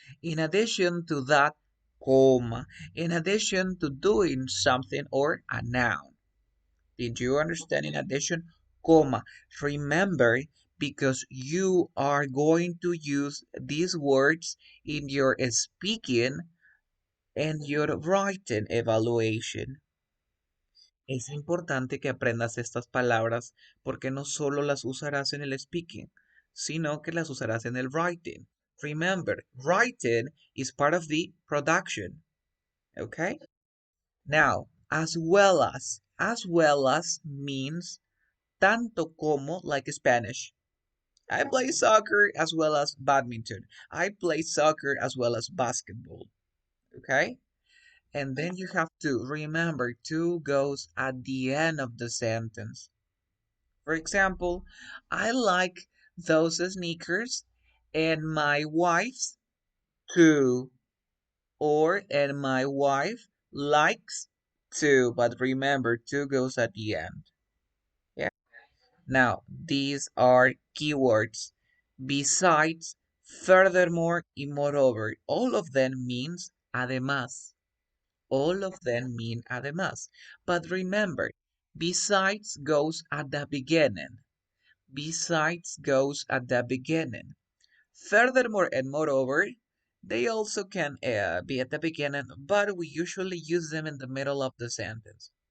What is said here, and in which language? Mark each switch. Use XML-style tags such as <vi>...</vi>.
<en>In addition to that, comma. In addition to doing something or a noun. Did you understand in addition? comma. Remember, because you are going to use these words in your speaking and your writing evaluation.</en> <es>Es importante que aprendas estas palabras porque no solo las usarás en el speaking, sino que las usarás en el writing.</es> <en>Remember, writing is part of the production. Okay? Now, as well as means</en> <es>tanto como,</es> <en>like Spanish. I play soccer as well as badminton. I play soccer as well as basketball. Okay? And then you have to remember to goes at the end of the sentence. For example, I like those sneakers and my wife's too. Or and my wife likes to, but remember, to goes at the end. Yeah. Now, these are keywords. Besides, furthermore, y moreover. All of them means además. All of them mean además. But remember, besides goes at the beginning. Besides goes at the beginning. Furthermore and moreover, they also can be at the beginning, but we usually use them in the middle of the sentence.</en>